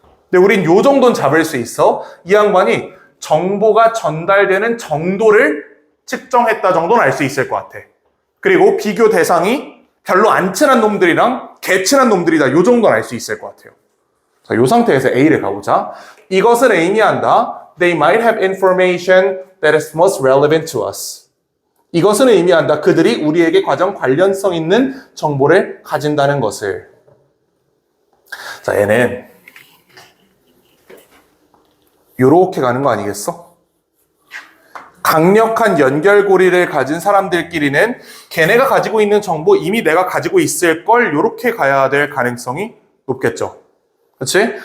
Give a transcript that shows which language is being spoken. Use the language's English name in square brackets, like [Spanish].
[Korean] 근데 우린 요 정도는 잡을 수 있어. 이 양반이 정보가 전달되는 정도를 측정했다 정도는 알 수 있을 것 같아. 그리고 비교 대상이 별로 안 친한 놈들이랑 개 친한 놈들이다. 요 정도는 알 수 있을 것 같아요. 자, 요 상태에서 A를 가보자. 이것을 의미한다. [English] They might have information that is most relevant to us. [Korean] 이것은 의미한다. 그들이 우리에게 가장 관련성 있는 정보를 가진다는 것을. 자, 얘는 요렇게 가는 거 아니겠어? 강력한 연결고리를 가진 사람들끼리는 걔네가 가지고 있는 정보 이미 내가 가지고 있을 걸 요렇게 가야 될 가능성이 높겠죠. 그렇지?